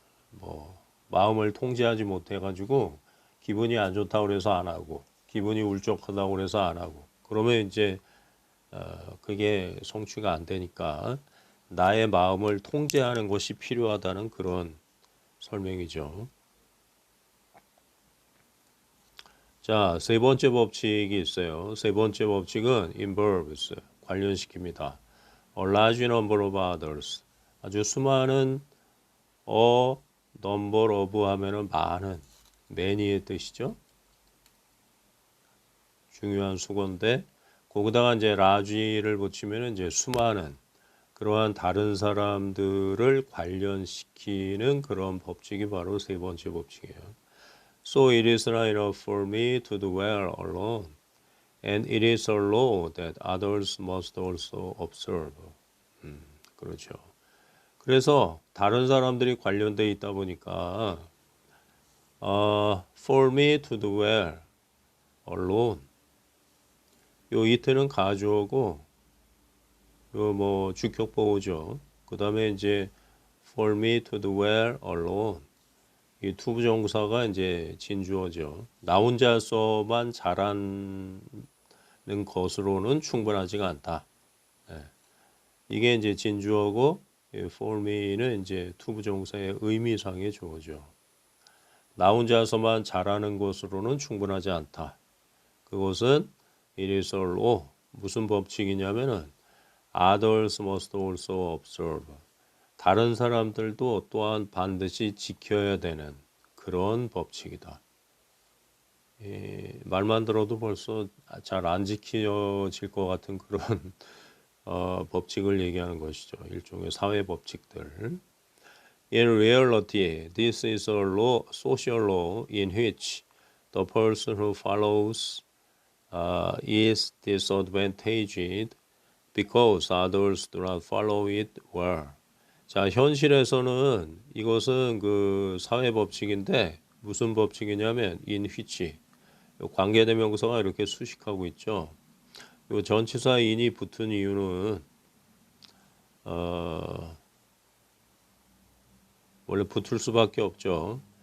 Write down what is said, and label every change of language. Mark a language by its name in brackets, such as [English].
[Korean] 뭐 마음을 통제하지 못해 가지고 기분이 안 좋다고 그래서 안 하고 기분이 울적하다고 그래서 안 하고 그러면 이제 그게 성취가 안 되니까 나의 마음을 통제하는 것이 필요하다는 그런 설명이죠. 자, 세 번째 법칙이 있어요. 세 번째 법칙은 involves, 관련시킵니다. [English] A large number of others, [Korean] 아주 수많은 [English] number of [Korean] 하면은 많은, many의 뜻이죠. 중요한 수건데 거기다가 이제 large를 붙이면 이제 수많은 그러한 다른 사람들을 관련시키는 그런 법칙이 바로 세 번째 법칙이에요. [English] So it is not enough for me to dwell alone, and it is a law that others must also observe. [Korean] 그렇죠. 그래서 다른 사람들이 관련돼 있다 보니까 [English] for me to dwell alone. [Korean] 요 이트는 가주어고 요 뭐 주격 보호죠. 그 다음에 이제 [English] for me to dwell alone. [Korean] 이 투부정사가 이제 진주어죠. 나 혼자서만 잘하는 것으로는 충분하지가 않다. 네. 이게 이제 진주어고 [English] for me [Korean] 는 이제 투부정사의 의미상의 주어죠. 나 혼자서만 잘하는 것으로는 충분하지 않다. 그것은 [English] it is a law. [Korean] 무슨 법칙이냐면은 [English] others must also observe. [Korean] 다른 사람들도 또한 반드시 지켜야 되는 그런 법칙이다. 말만 들어도 벌써 잘 안 지켜질 것 같은 그런 법칙을 얘기하는 것이죠. 일종의 사회 법칙들. [English] In reality, this is a law, social law in which the person who follows is disadvantaged because others do not follow it well. [Korean] 자, 현실에서는 이것은 그 사회 법칙인데 무슨 법칙이냐면 [English] in which [Korean] 관계대명사가 이렇게 수식하고 있죠. 요 전치사 in이 붙은 이유는 원래 붙을 수밖에 없죠.